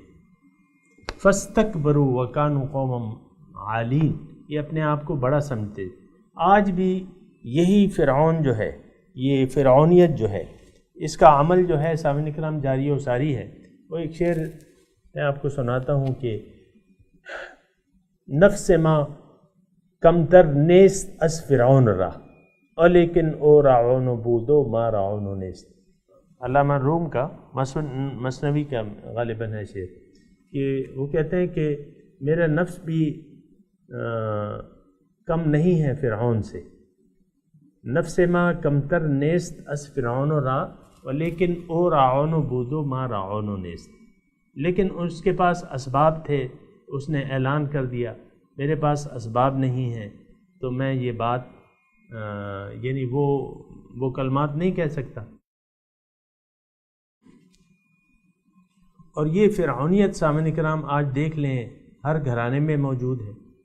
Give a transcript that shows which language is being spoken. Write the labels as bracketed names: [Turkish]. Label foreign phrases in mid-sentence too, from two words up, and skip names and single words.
[Arabic] فاستکبروا وکانوا قوما عالین، [Urdu] یہ اپنے آپ کو بڑا سمجھتے۔ آج بھی یہی فرعون جو ہے، یہ فرعونیت جو ہے، اس کا عمل جو ہے سامعین کرام جاری و ساری ہے۔ وہ ایک شعر میں آپ کو سناتا ہوں کہ [Persian] نفس ما کم تر نیست از فرعون را لیکن او رعون بودو ما رعون نیست۔ [Urdu] علامہ روم کا مثنوی کا غالباً ہے شعر، کہ وہ کہتے ہیں کہ میرا نفس بھی کم نہیں ہے فرعون سے، [Persian] نفس ما کم تر نیست از فرعون را لیکن او رعون بودو ما رعون نیست۔ [Urdu] لیکن اس کے پاس اسباب تھے، اس نے اعلان کر دیا، میرے پاس اسباب نہیں ہیں تو میں یہ بات یعنی وہ کلمات نہیں کہہ سکتا۔ اور یہ فرعونیت سامعین کرام آج دیکھ لیں ہر گھرانے میں موجود ہے۔